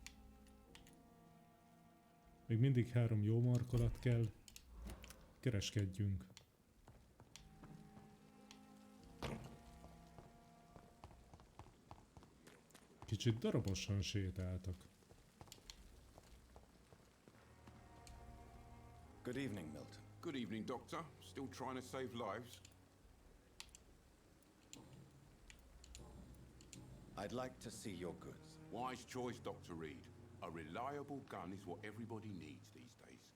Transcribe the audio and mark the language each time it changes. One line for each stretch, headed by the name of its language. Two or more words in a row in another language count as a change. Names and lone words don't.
Hungarian: Még mindig 3 jó markolat kell. Kereskedjünk. Kicsit darabosan sétáltak.
English: Good evening, Milton. Good evening, Doctor. Still trying to save lives? I'd like to see your goods. Wise choice, Dr. Reed. A reliable gun is what everybody needs these days.